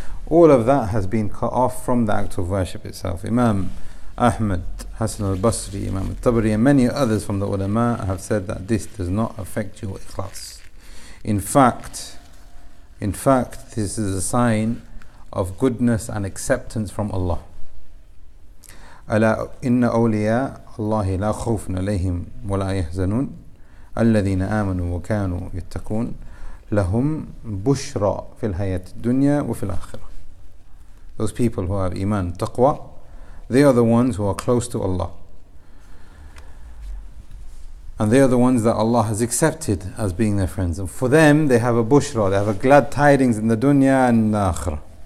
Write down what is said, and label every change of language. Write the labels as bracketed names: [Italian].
[English] All of that has been cut off from the act of worship itself. Imam Ahmad, Hassan al-Basri, Imam al-Tabari, and many others from the ulama have said that this does not affect your ikhlas. In fact, this is a sign of goodness and acceptance from Allah. [Arabic] ألا إن أولياء الله لا خوف عليهم ولا يحزنون الذين آمنوا وكانوا يتقون لهم بشرى في الحياة الدنيا وفي الآخرة. [English] Those people who have iman, taqwa, they are the ones who are close to Allah, and they are the ones that Allah has accepted as being their friends, and for them they have a bushra, they have a glad tidings in the dunya and the akhirah.